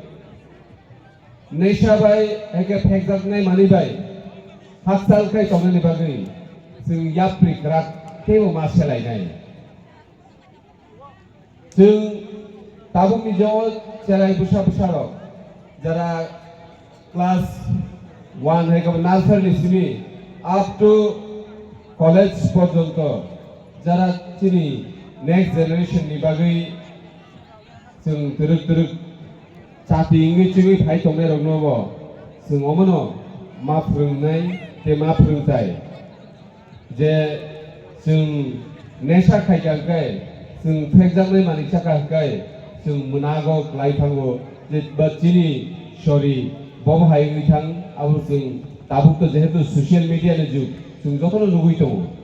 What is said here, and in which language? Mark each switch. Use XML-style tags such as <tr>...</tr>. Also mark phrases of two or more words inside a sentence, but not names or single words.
<trp>नेशाबाय एके फेगजागनाय मानिबाय हाकसालखाय थ'नानि बागै जों याप्रिक राग तेबो मा सेलायनाय जों ताबुकनि ज' सेलाय बुसा बुसारक</trp> <bn>যারা ক্লাস 1 থেকে নার্সারি সিমি</bn> <en>up to college</en> <bn>পর্যন্ত যারা চিনি</bn> <en>next generation</en> <bn>नि</bn> <trp>बागै जों तुरुक तुरुक चाति इंगै चिङै फाय तंनाय रंनोबो जों अमनो मा फोरोंनाय ते मा फोरोंथाय जे जों नेशा खायजांखाय जों फेगजांनाय मानि थाखाय जों मोनागौ लाइफांगौ जे बच्चिनि सरि बमहाय बिथां आबो जों दाबुक जेहेतु</trp> <en>social media</en> <trp>नि जुग जों जतनो लुगै दङ</trp>